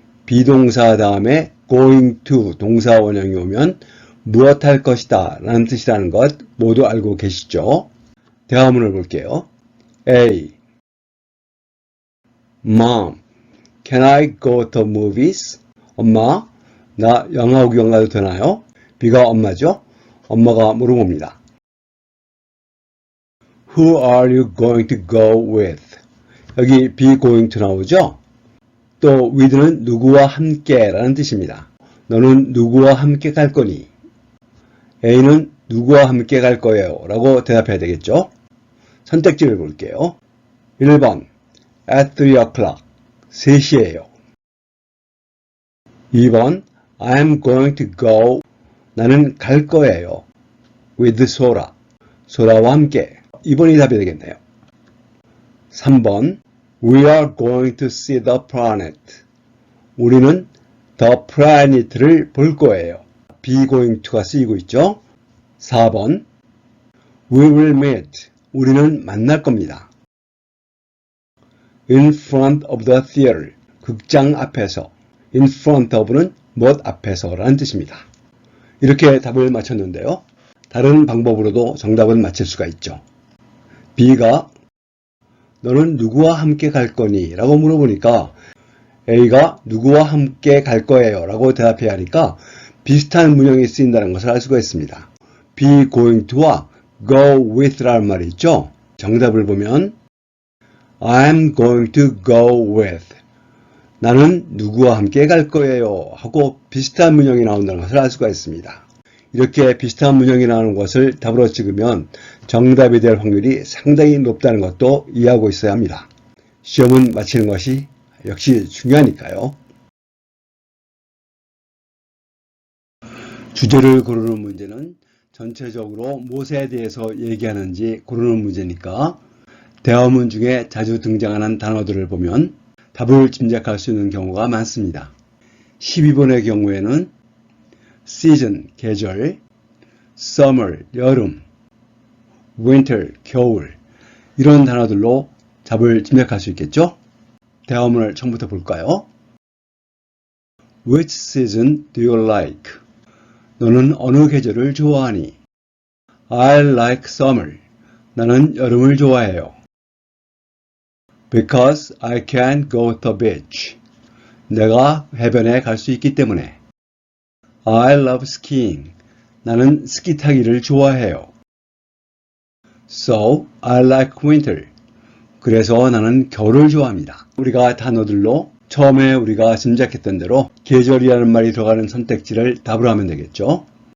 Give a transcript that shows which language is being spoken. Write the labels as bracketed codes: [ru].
[ko] 비동사 다음에 going to 동사 원형이 오면 무엇할 것이다 라는 뜻이라는 것 모두 알고 계시죠? 대화문을 볼게요. A. [en] Mom, can I go to movies? [ko] 엄마, 나 영화 구경 가도 되나요? B가 엄마죠? 엄마가 물어봅니다. [en] Who are you going to go with? 여기 be going to 나오죠? [ko] 또 with는 누구와 함께 라는 뜻입니다. 너는 누구와 함께 갈 거니? A는 누구와 함께 갈 거예요 라고 대답해야 되겠죠? 선택지를 볼게요. [en] 1번 at 3 o'clock [ko] 3시에요. [en] 2번 I'm going to go [ko] 나는 갈 거예요. with 소라 소라와 함께 2번이 답이 되겠네요. [en] 3번 We are going to see the planet [ko] 우리는 the planet를 볼 거예요. be going to가 쓰이고 있죠. 4번 [en] We will meet [ko] 우리는 만날 겁니다. [en] In front of the theater [ko] 극장 앞에서 in front of는 무엇 앞에서 라는 뜻입니다. 이렇게 답을 맞췄는데요. 다른 방법으로도 정답은 맞힐 수가 있죠. B가 너는 누구와 함께 갈 거니? 라고 물어보니까 A가 누구와 함께 갈 거예요 라고 대답해야 하니까 비슷한 문형이 쓰인다는 것을 알 수가 있습니다. be going to와 go with 라는 말이 있죠. 정답을 보면 I'm going to go with 나는 누구와 함께 갈 거예요 하고 비슷한 문형이 나온다는 것을 알 수가 있습니다. 이렇게 비슷한 문형이 나오는 것을 답으로 찍으면 정답이 될 확률이 상당히 높다는 것도 이해하고 있어야 합니다. 시험은 마치는 것이 역시 중요하니까요. 주제를 고르는 문제는 전체적으로 무엇에 대해서 얘기하는지 고르는 문제니까 대화문 중에 자주 등장하는 단어들을 보면 답을 짐작할 수 있는 경우가 많습니다. 12번의 경우에는 season, 계절, summer, 여름, winter, 겨울 이런 단어들로 답을 짐작할 수 있겠죠? 대화문을 처음부터 볼까요? [en] Which season do you like? [ko] 너는 어느 계절을 좋아하니? [en] I like summer. [ko] 나는 여름을 좋아해요. [en] Because I can go to the beach. [ko] 내가 해변에 갈 수 있기 때문에. [en] I love skiing. [ko] 나는 스키 타기를 좋아해요. [en] So, I like winter. [ko] 그래서 나는 겨울을 좋아합니다. 우리가 단어들로 처음에 우리가 짐작했던 대로 계절이라는 말이 들어가는 선택지를 답으로 하면 되겠죠.